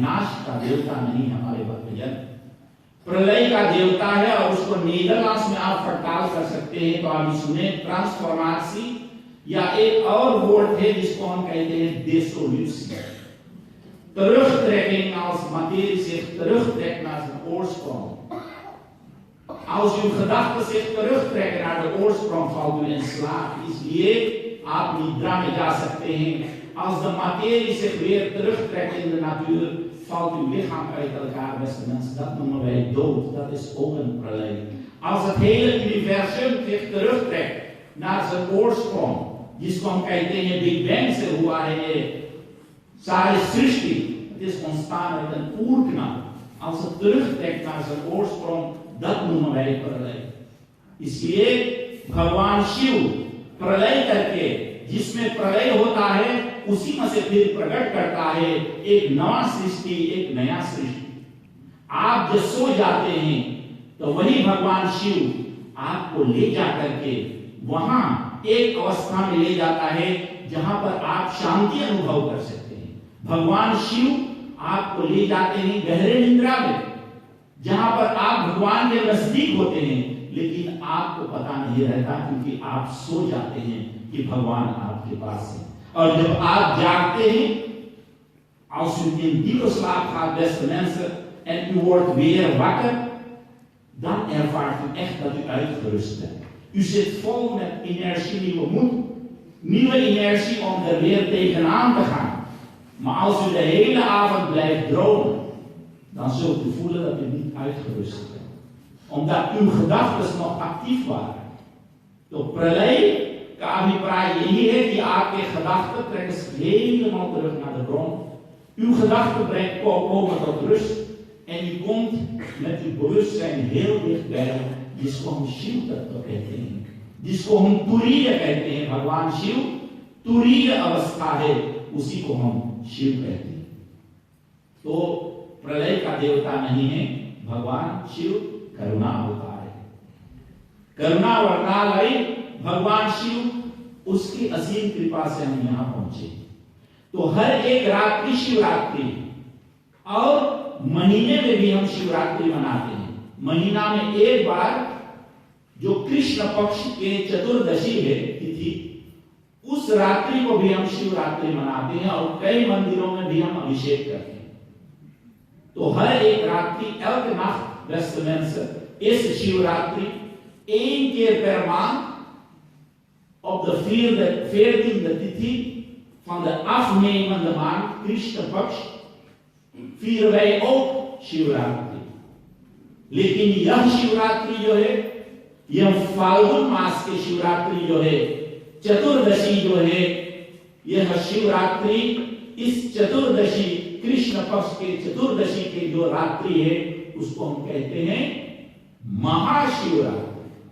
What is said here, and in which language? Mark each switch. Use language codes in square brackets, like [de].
[hi] नाश का देवता नहीं हमारे भक्तजन, प्रलय का देवता है। और उसको नीदरलैंड्स में आप पड़ताल कर सकते हैं तो आप सुने ट्रांसफॉर्मेशन, या एक और वर्ड है जिसको हम कहते हैं dissolution, [nl] terugtrekking als materie zich terugtrekt naar zijn oorsprong. Als uw gedachten zich terugtrekken naar de oorsprong, valt u in slaap. [hi] Isliye आप निद्रा में जा सकते हैं। [nl] Als de materie zich weer terugtrekt in de natuur, valt uw lichaam uit elkaar, beste mensen. Dat noemen wij dood. Dat is ook een pralay. Als het hele universum zich terugtrekt naar zijn oorsprong, [hi] जिसको हम कहते हैं big bang से हुआ है ये सारी सृष्टि, [nl] het is ontstaan uit een oerknal. Als het terugtrekt naar zijn oorsprong, dat noemen wij pralay. Isliye [hi] भगवान शिव प्रलय करके, जिसमें प्रलय होता है उसी में से फिर प्रकट करता है एक नया सृष्टि, एक नया सृष्टि। आप जब सो जाते हैं तो वही भगवान शिव आपको ले जाकर के वहां एक अवस्था में ले जाता है जहां पर आप शांति अनुभव कर सकते हैं। भगवान शिव आपको ले जाते हैं गहरे निद्रा में, जहां पर आप भगवान के नजदीक होते हैं, लेकिन आपको पता नहीं रहता क्योंकि आप सो जाते हैं कि भगवान आपके पास है। और जब आप जागते हैं, [nl] als u in diepe slaap gaat, beste mensen, en u wordt weer wakker, dan ervaart u echt dat u uitgerust bent. U zit vol met energie, nieuwe moed, nieuwe energie om er weer tegenaan te gaan. Maar als u de hele avond blijft dromen, dan zult u voelen dat u niet uitgerust bent. Omdat uw gedachten nog actief waren. [hi] तो प्रलय का अभिप्राय यही है कि आपके [nl] gedachten trekken zich helemaal terug naar de bron. Uw gedachten komen tot rust en u komt met uw bewustzijn heel dichtbij [hi] जिसको हम शिव तत्व कहते हैं, जिसको हम तुरीय कहते हैं। भगवान शिव तुरीय अवस्था है, उसी को हम शिव कहते हैं। तो प्रलय का देवता नहीं है भगवान शिव, करुणा अवतार है। करुणा वर्णालय भगवान शिव, उसकी असीम कृपा से हम यहां पहुंचे। तो हर एक रात्रि शिवरात्रि, और महीने में भी हम शिवरात्रि मनाते हैं। महीना में एक बार जो कृष्ण पक्ष के चतुर्दशी है तिथि, उस रात्रि को भी हम शिवरात्रि मनाते हैं और कई मंदिरों में भी हम अभिषेक करते हैं। तो हर एक रात्रि, [nl] elke nacht, beste mensen, is शिवरात्रि 1 keer per maand op de 14e तिथि van de afnemende maand, Krishna Paksh, vieren wij ook शिवरात्रि। [hi] लेकिन यह शिवरात्रि जो है, यह फाल्गुन मास की शिवरात्रि जो है, चतुर्दशी जो है, यह शिवरात्रि, इस चतुर्दशी, कृष्ण पक्ष के चतुर्दशी के जो रात्रि है, उसको हम कहते हैं महाशिवरात्रि।